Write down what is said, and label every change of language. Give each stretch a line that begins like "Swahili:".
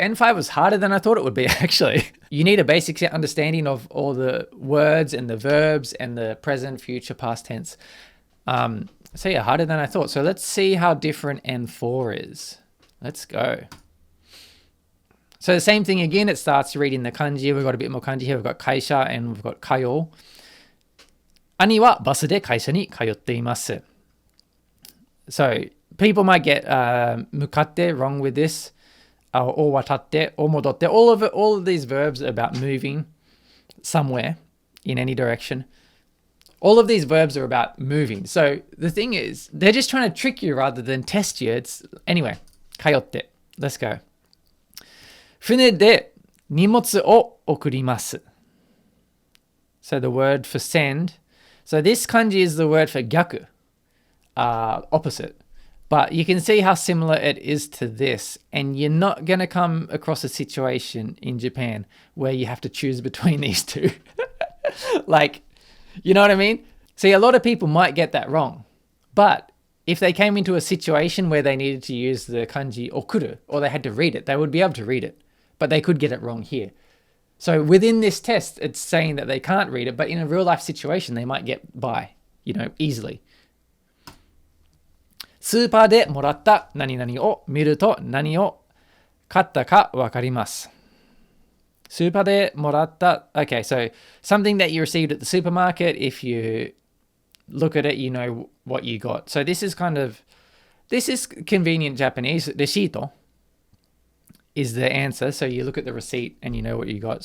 English: N5 was harder than I thought it would be, actually. You need a basic understanding of all the words and the verbs and the present, future, past tense. So yeah, harder than I thought. So let's see how different N4 is. Let's go. So the same thing again, it starts reading the kanji. We've got a bit more kanji here. We've got kaisha and we've got kayo.
Japanese: 兄はバスで会社に通っています。
English: So people might get 向かって wrong with this, or 渡って or 戻って. All of these verbs are about moving somewhere in any direction. All of these verbs are about moving. So the thing is, they're just trying to trick you rather than test you. Anyway,
Japanese: 通って.
English: Let's go.
Japanese: 船で荷物を送ります。
English: So the word for send. So this kanji is the word for 逆, opposite. But you can see how similar it is to this. And you're not going to come across a situation in Japan where you have to choose between these two. Like, you know what I mean? See, a lot of people might get that wrong. But if they came into a situation where they needed to use the kanji okuru, or they had to read it, they would be able to read it. But they could get it wrong here. So within this test, it's saying that they can't read it, but in a real life situation, they might get by, easily.
Japanese: スーパーでもらった何々を見ると何を買ったかわかります。スーパーでもらった
English: Okay, so something that you received at the supermarket, if you look at it, you know what you got. So this is convenient Japanese. レシート is the answer. So you look at the receipt and you know what you got.